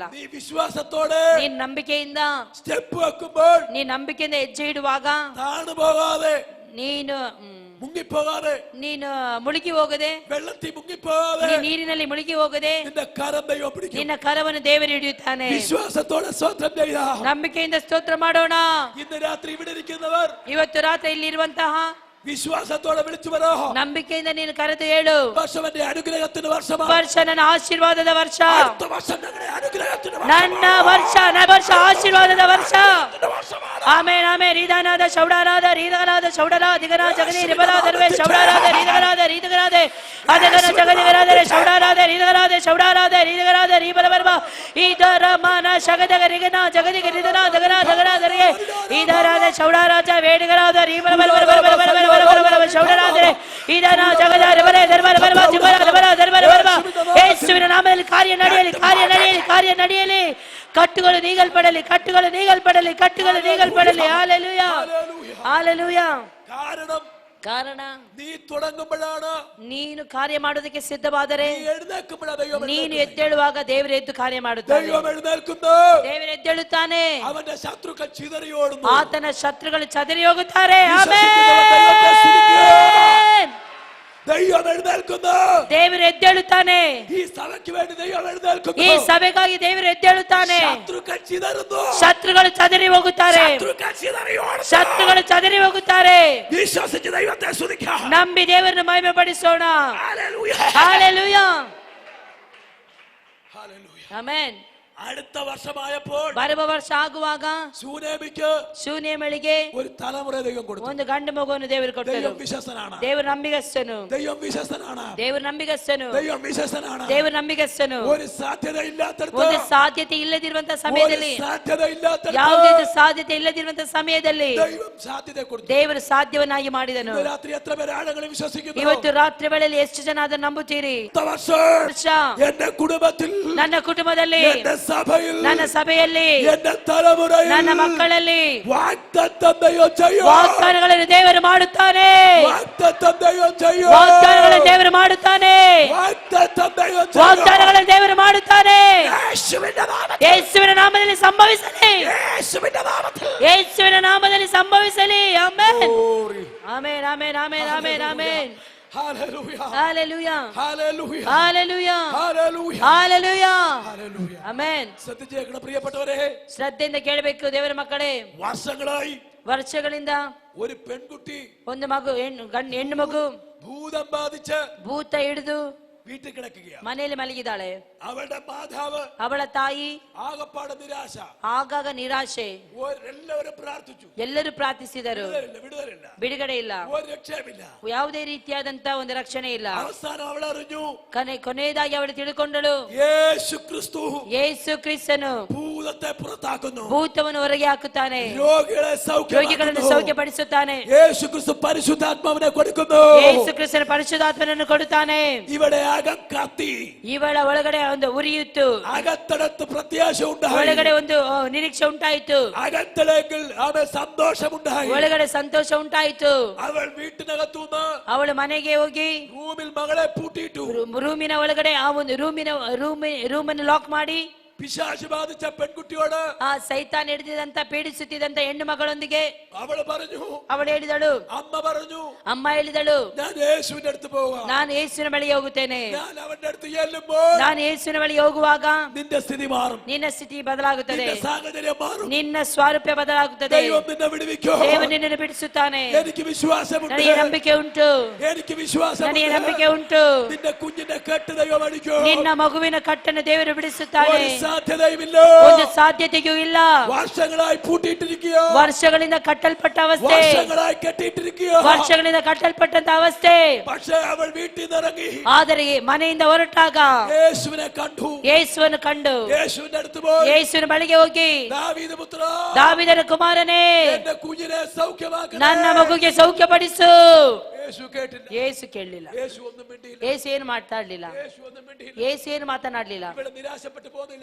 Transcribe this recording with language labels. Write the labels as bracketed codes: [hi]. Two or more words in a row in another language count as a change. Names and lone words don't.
[kn] ನೀನ್ ನಂಬಿಕೆಯಿಂದ ಹೆಜ್ಜೆ ಇಡುವಾಗ, ನೀನು ಮುಳುಗಿ ಹೋಗದೆ, ನೀರಿನಲ್ಲಿ ಮುಳುಗಿ ಹೋಗದೆ ನಿನ್ನ ಕರವನ್ನು ದೇವರು ಹಿಡಿಯುತ್ತಾನೆ. ನಂಬಿಕೆಯಿಂದ ಸ್ತೋತ್ರ ಮಾಡೋಣ. ಇವತ್ತು ರಾತ್ರಿ ಇಲ್ಲಿರುವಂತಹ [ml] വിശ്വാസത്തോടെ വിളിച്ചു പറ. [kn] ನಂಬಿಕೆಯಿಂದ ನೀನು ಕರೆದು ಹೇಳು, [ml] വർഷം എന്റെ അനുഗ്രഹത്തിന്റെ വർഷമാണ്. [kn] ವರ್ಷ ನನ್ನ ಆಶೀರ್ವಾದದ ವರ್ಷ, [ml] അടുത്ത വർഷം ഞങ്ങളുടെ അനുഗ്രഹത്തിന്റെ [kn] ನನ್ನ ವರ್ಷ ಆಶೀರ್ವಾದದ ವರ್ಷ. ಆಮೇನ್ ಆಮೇನ್. ರೀದಾನಾದ ಶೌಡಾರಾದ ರೀದಗನಾದ ಶೌಡಲ ದಿಗನ ಜಗನಿ ರಿಬಲಾದರ್ವೆ ಶೌಡಾರಾದ ರೀದಗನಾದ ರೀದಗನಾದೆ ಅದಗನ ಜಗದಿಗರಾದರೆ ಶೌಡಾರಾದ ರೀದಗನಾದೆ ಶೌಡಾರಾದ ರೀದಗರಾದ ರೀಬಲಬರ್ಮ ಇದರ ಮನ ಶಗದಗ ರಿಗನ ಜಗದಿಗ ರಿದನ ದಗನ ದಗನಾದರಿಗೆ ಇದರಾದ ಶೌಡಾರಾಜ ವೇಡಿಗರಾದ ರೀಬಲಬರ್ಮ ಶೌಡರಾದರೆ ಇದನ ಜಗದ ರಿಬಲೆ ಧರ್ಮಬರ್ಮ ಜಿಬಲ ರಿಬಲ ಧರ್ಮಬರ್ಮ. ಯೇಸುವಿನ ನಾಮದಲ್ಲಿ ಕಾರ್ಯ ನಡೆಯಲಿ, ಕಾರ್ಯ ನಡೆಯಲಿ, ಕಾರ್ಯ ನಡೆಯಲಿ. ಕಟ್ಟುಗಳು ನೀಗಲ್ಪಡಲಿ, ಕಟ್ಟುಗಳು ನೀಗಲ್ಪಡಲಿ, ಕಟ್ಟುಗಳು ನೀಗಲ್ಪಡಲಿ. ಹಲ್ಲೆಲೂಯಾ, ಹಲ್ಲೆಲೂಯಾ. ಕಾರಣ [ml] നീ തുടങ്ങുമ്പോഴാണ്, [kn] ನೀನು ಕಾರ್ಯ ಮಾಡೋದಕ್ಕೆ ಸಿದ್ಧವಾದರೆ, [ml] നീ എഴുന്നേൽക്കുമ്പോഴാണ് ദൈവം [kn] ನೀನು ಎದ್ದೇಳುವಾಗ ದೇವರು ಎದ್ದು ಕಾರ್ಯ ಮಾಡುತ್ತಾನೆ. [ml] ദൈവം എഴുന്നേൽക്കുന്നു. [kn] ದೇವರು ಎದ್ದೇಳುತ್ತಾನೆ. [ml] അവന്റെ ശത്രുക്കൾ ചിതറി ഓടുന്നു. [kn] ಆತನ ಶತ್ರುಗಳು ಚದರಿ ಹೋಗುತ್ತಾರೆ. [ml] ദൈവം എഴുന്നേൽക്കുന്നു. [kn] ದೇವರು ಎದ್ದೇಳುತ್ತಾನೆ. [ml] ഈ സഭയ്ക്ക് വേണ്ടി ദൈവം എഴുന്നേൽക്കുന്നു. [kn] ಈ ಸಭೆಗಾಗಿ ದೇವರು ಎದ್ದೇಳುತ್ತಾನೆ. [ml] ശത്രുക്കൾ ചിതറുന്നു. [kn] ಶತ್ರುಗಳು ಚದರಿ ಹೋಗುತ್ತಾರೆ. [ml] ശത്രുക്കൾ ചിതറി ഓടുന്നു. [kn] ಶತ್ರುಗಳು ಚದರಿ ಹೋಗುತ್ತಾರೆ. [ml] വിശ്വസിച്ച് ദൈവത്തെ സ്തുതിക്കാം. [kn] ನಂಬಿ ದೇವರನ್ನು ಮಹಿಮೆ ಪಡಿಸೋಣ. [ml] ഹല്ലേലൂയ, ഹല്ലേലൂയ, ഹല്ലേലൂയ. [kn] ಆಮೆನ್. [ml] അടുത്ത വർഷമായപ്പോൾ [kn] ಬರುವ ವರ್ಷ ಆಗುವಾಗ [ml] ശൂനേമിക്ക് [kn] ಶೂನ್ಯಮಳಿಗೆ [ml] ഒരു തലമുറ ദൈവം കൊടുത്തു. [kn] ಒಂದು ಗಂಡು ಮಗುವನ್ನು ದೇವರು ಕೊಟ್ಟರು. [ml] ദൈവം വിശ്വസ്തനാണ്. [kn] ದೇವರು ನಂಬಿಗಸ್ತನು. [ml] ദൈവം വിശ്വസ്തനാണ്. [kn] ದೇವರು ನಂಬಿಗಸ್ತನು. [ml] ദൈവം വിശ്വസ്തനാണ്. [kn] ದೇವರು ನಂಬಿಗಸ್ತನು. [ml] ഒരു സാധ്യത ഇല്ലാത്തടത്ത്, [kn] ಒಂದು ಸಾಧ್ಯತೆ ಇಲ್ಲದಿರುವಂತ ಸಮಯದಲ್ಲಿ, [ml] സാധ്യത ഇല്ലാത്തടത്ത് [kn] ಯಾವುದೇ ಸಾಧ್ಯತೆ ಇಲ್ಲದಿರುವಂತ ಸಮಯದಲ್ಲಿ [ml] ദൈവം സാധ്യത കൊടുത്തു. [kn] ದೇವರು ಸಾಧ್ಯವನ್ನಾಗಿ ಮಾಡಿದನು. [ml] ഇന്ന് രാത്രി എത്ര പേര് ആഴങ്ങളിൽ വിശ്വസിക്കുന്നു? [kn] ಇವತ್ತು ರಾತ್ರಿ ವೇಳೆಯಲ್ಲಿ ಎಷ್ಟು ಜನ ಅದನ್ನು ನಂಬುತ್ತೀರಿ? [ml] അടുത്ത വർഷം എന്റെ കുടുംബത്തിൽ, [kn] ನನ್ನ ಕುಟುಂಬದಲ್ಲಿ, [ml] എന്റെ സഭയിൽ, [kn] ನನ್ನ ಸಭೆಯಲ್ಲಿ, [ml] എന്റെ തലമുറയിൽ [kn] ನನ್ನ ಮಕ್ಕಳಲ್ಲಿ [ml] വാഗ്ദത്തം ദൈവം ചെയ്യും. [kn] ವಾಗ್ದಾನಗಳನ್ನು ದೇವರು ಮಾಡುತ್ತಾನೆ. [ml] വാഗ്ദത്തം ദൈവം ചെയ്യും. [kn] ವಾಗ್ದಾನಗಳನ್ನು ದೇವರು ಮಾಡುತ್ತಾನೆ. [ml] വാഗ്ദത്തം ദൈവം ചെയ്യും. [kn] ವಾಗ್ದಾನಗಳನ್ನು ದೇವರು ಮಾಡುತ್ತಾನೆ. [ml] യേശുവിന്റെ നാമത്തിൽ, [kn] ಯೇಸುವಿನ ನಾಮದಲ್ಲಿ ಸಂಭವಿಸಲಿ. [ml] യേശുവിന്റെ നാമത്തിൽ, [kn] ಯೇಸುವಿನ ನಾಮದಲ್ಲಿ ಸಂಭವಿಸಲಿ. ಆಮೆನ್, Glory. ಆಮೆನ್, ಆಮೆನ್, ಆಮೆನ್, ಆಮೆನ್, ಆಮೆನ್. Hallelujah. [ml] ഹല്ലേലൂയ, Hallelujah. ഹല്ലേലൂയ, Hallelujah. ഹല്ലേലൂയ, Hallelujah. [kn] ಆಮೆನ್. [ml] ശ്രദ്ധിച്ചേക്കണം പ്രിയപ്പെട്ടവരെ, [kn] ಶ್ರದ್ಧೆಯಿಂದ ಕೇಳಬೇಕು ದೇವರ ಮಕ್ಕಳೇ. [ml] വർഷങ്ങളായി [kn] ವರ್ಷಗಳಿಂದ [ml] ഒരു പെൺകുട്ടി [kn] ಒಂದು ಮಗು, ಹೆಣ್ಣು ಮಗು [ml] ഭൂതം ബാധിച്ച് [kn] ಭೂತ ಹಿಡಿದು [ml] വീട്ടിൽ കിടക്കുകയാണ്. [kn] ಮನೆಯಲ್ಲಿ ಮಲಗಿದಾಳೆ. [ml] അവളുടെ മാതാവ് [kn] ಅವಳ ತಾಯಿ [ml] ആകപ്പാടെ നിരാശ. [kn] ಆಗಾಗ ನಿರಾಶೆ. [ml] എല്ലാവരും പ്രാർത്ഥിച്ചു. [kn] ಎಲ್ಲರೂ ಪ್ರಾರ್ಥಿಸಿದರು. [ml] വിടുതലില്ല, [kn] ಬಿಡುಗಡೆ ಇಲ್ಲ, [ml] ഒരു രക്ഷയുമില്ല. [kn] ಯಾವುದೇ ರೀತಿಯಾದಂತ ಒಂದು ರಕ್ಷಣೆ ಇಲ್ಲ. [ml] അവസാനം അവൾ അറിഞ്ഞു, [kn] ಕೊನೆಯದಾಗಿ ಅವಳು ತಿಳ್ಕೊಂಡಳು, [ml] യേശു ക്രിസ്തു [kn] ಯೇಸು ಕ್ರಿಸ್ತನು [ml] ഭൂതത്തെ പുറത്താക്കുന്നു, [kn] ಭೂತವನ್ನು ಹೊರಗೆ ಹಾಕುತ್ತಾನೆ, [ml] രോഗികളെ [kn] ರೋಗಿಗಳನ್ನು [ml] സൗഖ്യമാക്കുന്നു. [kn] ಸೌಖ್ಯಪಡಿಸುತ್ತಾನೆ. [ml] യേശു ಕ್ರಿസ്തു പരിശുദ്ധാത്മാവിനെ കൊടുക്കുന്നു. [kn] ಯೇಸು ಕ್ರಿಸ್ತನ ಪರಿಶುದ್ಧಾತ್ಮನನ್ನು ಕೊಡುತ್ತಾನೆ. [ml] ഇവിടെ അകം കത്തി, [kn] ಇವಳ ಒಳಗಡೆ ಒಂದು ಉರಿಯಿತ್ತು, [ml] അകത്തടത്ത് പ്രത്യാശ ഉണ്ടായി, [kn] ಒಳಗಡೆ ಒಂದು ನಿರೀಕ್ಷೆ ಉಂಟಾಯಿತು, [ml] അകത്തളെങ്കിൽ അവൻ സന്തോഷമുണ്ടായി. [kn] ಒಳಗಡೆ ಸಂತೋಷ ಉಂಟಾಯಿತು. [ml] അവൾ വീട്ടിനകത്തുനിന്ന് [kn] ಅವಳು ಮನೆಗೆ ಹೋಗಿ [ml] റൂമിൽ മകളെ പൂട്ടിയിട്ടു. [kn] ರೂಮಿನ ಒಳಗಡೆ ಆ ಒಂದು ರೂಮನ್ನು ಲಾಕ್ ಮಾಡಿ [ml] പിശാച് ബാധിച്ച പെൺകുട്ടിയോട്, [kn] ಆ ಸೈತಾನ್ ಹಿಡಿದಿದಂತ ಪೀಡಿಸುತ್ತಿದ್ದಂತ ಹೆಣ್ಣು ಮಗಳೊಂದಿಗೆ [ml] അവൾ പറഞ്ഞു, [kn] ಅವಳು ಹೇಳಿದಳು, [ml] അമ്മ പറഞ്ഞു, [kn] ಅಮ್ಮ ಹೇಳಿದಳು, [ml] ഞാൻ യേശുവിന്റെ അടുത്ത് പോകാം. [kn] ನಾನು ಯೇಸುವಿನ ಬಳಿಗೆ ಹೋಗುತ್ತೇನೆ. [ml] ഞാൻ അവന്റെ അടുത്ത് ചെല്ലുമ്പോൾ [kn] ನಾನು ಯೇಸುವಿನ ಬಳಿಗೆ ಹೋಗುವಾಗ [ml] നിന്റെ സ്ഥിതി മാറും, [kn] ನಿನ್ನ ಸ್ಥಿತಿ ಬದಲಾಗುತ್ತದೆ, [ml] നിന്റെ സാഹചര്യം മാറും, [kn] ನಿನ್ನ ಸ್ವಾರೂಪ್ಯ ಬದಲಾಗುತ್ತದೆ. [ml] ദൈവം നിന്നെ വിടുവിക്കും. [kn] ದೇವರು ನಿನ್ನನ್ನು ಬಿಡಿಸುತ್ತಾನೆ. [ml] എനിക്ക് വിശ്വാസമുണ്ട്, [kn] ನನಗೆ ನಂಬಿಕೆ ಉಂಟು, [ml] എനിക്ക് വിശ്വാസമുണ്ട്. [kn] ನನಗೆ ನಂಬಿಕೆ ಉಂಟು. [ml] നിന്റെ കുഞ്ഞിന്റെ കെട്ട് ദൈവം അടിക്കും. [kn] ನಿನ್ನ ಮಗುವಿನ ಕಟ್ಟನ್ನು ದೇವರು ಬಿಡಿಸುತ್ತಾನೆ. [ml] ഒരു സാധ്യതയുമില്ല, [kn] ಒಂದು ಸಾಧ್ಯತೆಯೂ ಇಲ್ಲ. [ml] വർഷങ്ങളായി പൂട്ടിയിട്ടിരിക്കുക, [kn] ವರ್ಷಗಳಿಂದ ಕಟ್ಟಲ್ಪಟ್ಟ ಅವಸ್ಥೆ, [ml] വർഷങ്ങളായി കെട്ടിയിട്ടിരിക്കുക. [kn] ವರ್ಷಗಳಿಂದ ಕಟ್ಟಲ್ಪಟ್ಟಂತ ಅವಸ್ಥೆ. [ml] പക്ഷേ അവൾ വീട്ടിൽ നിന്ന് ഇറങ്ങി [kn] ಆದರೆ ಮನೆಯಿಂದ ಹೊರಟಾಗ [ml] യേശുവിനെ കണ്ടു, [kn] ಯೇಸುವನ್ನು ಕಂಡು [ml] യേശുവിന്റെ അടുത്ത് പോയി, [kn] ಯೇಸುವಿನ ಬಳಿಗೆ ಹೋಗಿ, [ml] ദാവീദ് പുത്ര, [kn] ದಾವೀದನ ಕುಮಾರನೇ, [ml] എന്റെ കുഞ്ഞിനെ സൗഖ്യമാക്കണേ. [kn] ನನ್ನ ಮಗುಗೆ ಸೌಖ್ಯಪಡಿಸು. [ml] യേശു കേട്ടില്ല, [kn] ಯೇಸು ಕೇಳಲಿಲ್ಲ. [ml] യേശു ഒന്നും മിണ്ടിയില്ല, [kn] ಯೇಸು ಏನು ಮಾತಾಡ್ಲಿಲ್ಲ, [ml] യേശു ഒന്നും മിണ്ടിയില്ല. [kn] ಯೇಸು ಏನು ಮಾತನಾಡ್ಲಿಲ್ಲ. [ml] ഇവിടെ നിരാശപ്പെട്ടു പോകുന്നില്ല,